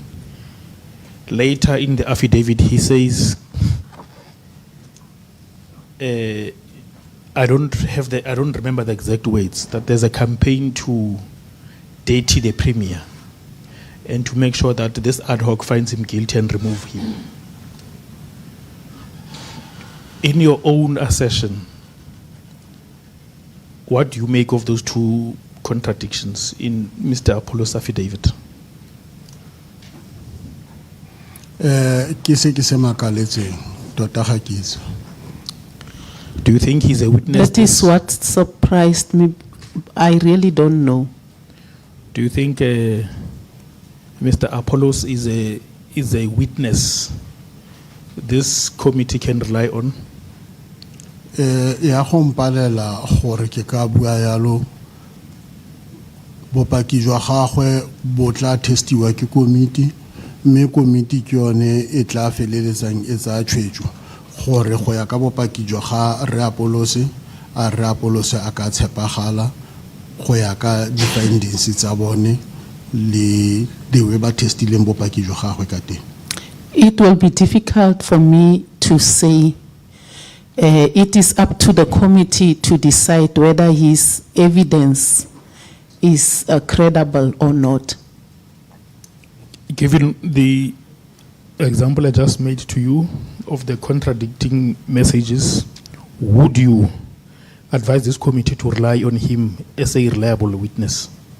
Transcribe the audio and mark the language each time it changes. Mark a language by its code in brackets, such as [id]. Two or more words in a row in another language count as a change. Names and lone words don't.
[en] Later in the affidavit, he says, I don't remember the exact words, that there's a campaign to dirty the Premier and to make sure that this ad hoc finds him guilty and remove him. In your own assertion, what do you make of those two contradictions in Mr. Apollos' affidavit? [tn] Ke se makaletseng tota ga ke itse. [en] Do you think he's a witness? that is what surprised me. I really don't know. Do you think Mr. Apollos is a witness this committee can rely on? [tn] Ya go mpalela gore ke ka bua yalo bopaki jwa gagwe bo tla testiwa ke committee mme committee ke yone e tla feleletsang e tsa tshwetso gore go ya ka bopaki jwa ga re Apollos a ka tshepagala go ya ka di findings tsa bone le dewe ba testileng bopaki jwa gagwe ka teng. [en] It will be difficult for me to say. It is up to the committee to decide whether his evidence is credible or not. Given the example I just made to you of the contradicting messages, would you advise this committee to rely on him as a reliable witness?